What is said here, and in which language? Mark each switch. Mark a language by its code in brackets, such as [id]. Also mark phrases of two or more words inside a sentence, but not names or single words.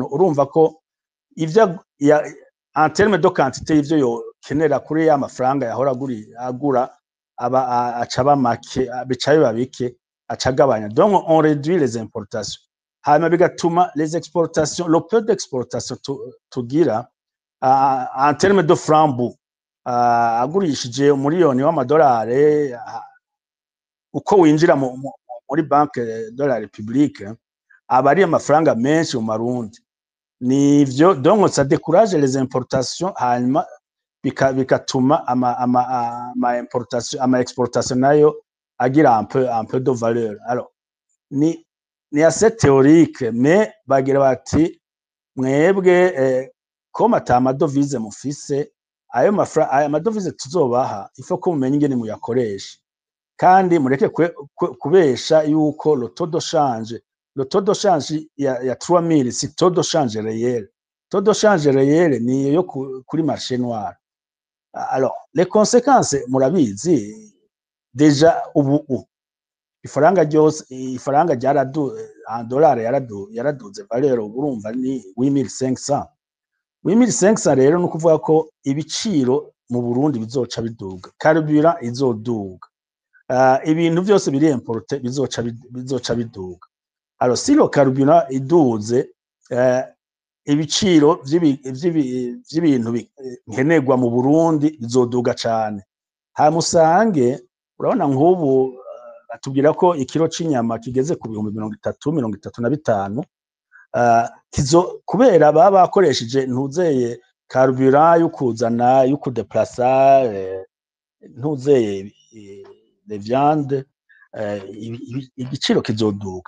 [rn] Urumva ko ivyo [fr] en terme de quantité [rn] ivyo yokenera kuri ya mafaranga yahora agura aba acaba make bicaye babike acagabanya. [fr] Donc on réduit les importations [rn] hanyuma bigatuma [fr] les exportations le peu d'exportation [rn] tugira [fr] en terme de francs [rn] agurishije miliyoni w'amadolari uko winjira muri [fr] banque de la République [rn] aba ari amafaranga menshi mu marundi. Nivyo [fr] donc ça décourage les importations [rn] hanyuma bikatuma ama exportation nayo agira [fr] un peu de valeur. [rn] Alors ni [fr] assez théorique [rn] mais bagira bati mwebwe comme atama devise mufise ayo madovize tuzobaha ifo ko mumenye ingene muyakoresha kandi mureke kubesha yuko [fr] le taux de change [rn] ya 3000 si [fr] taux de change réel. Taux de change réel [rn] ni yo kuri [fr] marché noir. Alors les conséquences [rn] murabizi déjà ubu ifaranga [fr] en dollars [rn] yaraduze valeur urumva ni 8500. 8500 rero no kuvuga ko ibiciro mu Burundi bizoca biduga, carburant izoduga, ibintu byose biri importe bizoca biduga. [fr] Alors si le carburant [rn] iduze ibiciro vy'ibintu nkenerwa mu Burundi bizoduga cyane. Hamusange urabona nk'ubu atubwira ko ikiro c'inyama kigeze ku 335 kubera baba bakoresheje ntuzeye carburant y'ukuzana y'ukudeplaça ntuzeye [fr] les viandes [rn] igiciro kizoduga.